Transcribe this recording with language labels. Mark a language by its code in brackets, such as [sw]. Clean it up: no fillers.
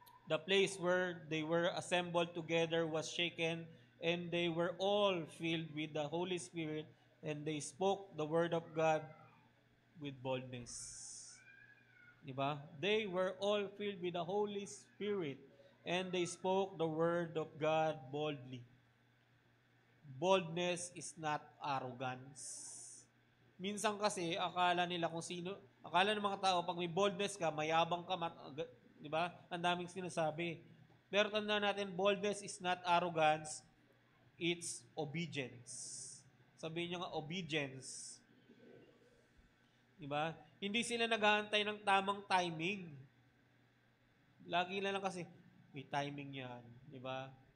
[en] The place where they were assembled together was shaken, and they were all filled with the Holy Spirit, and they spoke the word of God with boldness. Diba? They were all filled with the Holy Spirit, and they spoke the word of God boldly. Boldness is not arrogance. [tl] Minsan kasi, akala ng mga tao, pag may boldness ka, mayabang ka, di ba? Ang daming sinasabi. Pero tandaan natin, [en] boldness is not arrogance, it's obedience. [tl] Sabihin nyo nga, obedience. Di ba? Hindi sila naghahantay ng tamang timing. Lagi na lang kasi, may timing yan. Di ba?